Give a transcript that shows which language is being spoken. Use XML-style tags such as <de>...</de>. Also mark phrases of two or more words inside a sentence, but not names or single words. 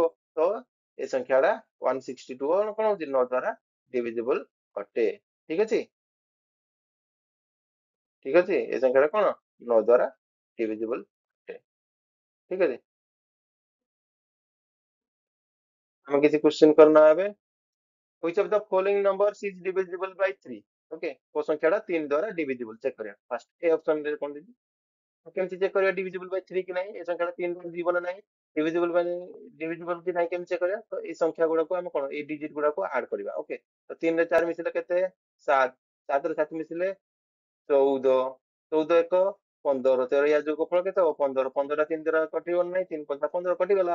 <or>ତ ଏ ସଂଖ୍ୟାଟା 162 କଣ ହଉଛି 9 ଦ୍ୱାରା ଡିଭିଜିବଲ ଅଟେ। ଠିକ ଅଛି। ଠିକ ଅଛି ଏ ସଂଖ୍ୟାଟା କଣ 9 ଦ୍ୱାରା ଡିଭିଜିବଲ ଅଟେ। ଠିକ ଅଛି। ଆମେ କିଛି କ୍ୱେଶ୍ଚିନ୍ କରିନବା ଏବେ।</or> <en>Which of the following numbers is divisible by 3?</en> <or>ଓକେ କୋଉ ସଂଖ୍ୟାଟା 3 ଦ୍ୱାରା</or> <en>divisible check</en> <or>କରିବା।</or> <en>first A option</en> <or>ରେ କଣ ଦେଇଛି କେମିତି ଚେକ୍ କରିବା</or> <en>divisible by 3</en> <or>କି ନାହିଁ। ଏ ସଂଖ୍ୟାଟା 3 ଦ୍ୱାରା ଯିବ ନା ନାହିଁ divisible କି ନାହିଁ କେମିତି ଚେକ୍ କରିବା। ତ ଏଇ ସଂଖ୍ୟା ଗୁଡାକୁ ଆମେ କଣ ଏଇ ଡିଜିଟ ଗୁଡାକୁ ଆଡ କରିବା। ଓକେ ତ 3 ରେ 4 ମିଶିଲେ କେତେ 7। 7 ରେ 7 ମିଶିଲେ 14। 14 ଏକ 15। 13 ୟା ଯୋଗଫଳ କେତେ ହବ 15। 15 ଟା 3 ଦ୍ୱାରା କଟିବ ନାହିଁ 3 5 15 କଟିଗଲା।</or>